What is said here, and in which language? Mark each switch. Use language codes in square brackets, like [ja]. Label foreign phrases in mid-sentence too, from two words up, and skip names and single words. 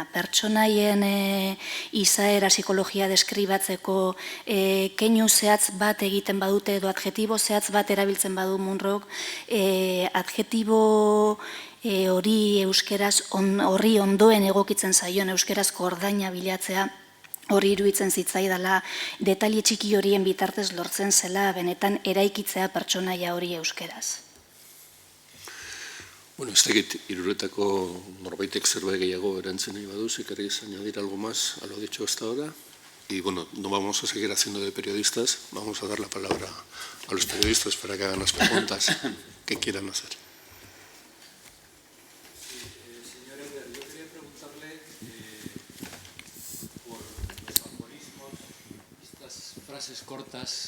[eu] Pertsonaien izaera psikologia deskribatzeko keinu zehatz bat egiten badute edo adjetibo zehatz bat erabiltzen badu Munrok, adjetibo hori euskeraz horri ondoen egokitzen zaion euskerazko ordaina bilatzea, hori iruditzen zitzaidala detaile txiki horien bitartez lortzen zela benetan eraikitzea pertsonaia hori euskeraz. Bueno, ez tegit, hiruretako norbaitek zerbait gehiago erantzen nahi badu, [es] si queréis añadir algo más a lo dicho hasta ahora. Y bueno, no vamos a seguir haciendo de periodistas, vamos a dar la palabra a los periodistas para que hagan las preguntas que quieran hacer. Señor Eder, yo quería preguntarle por los aforismos, estas frases cortas.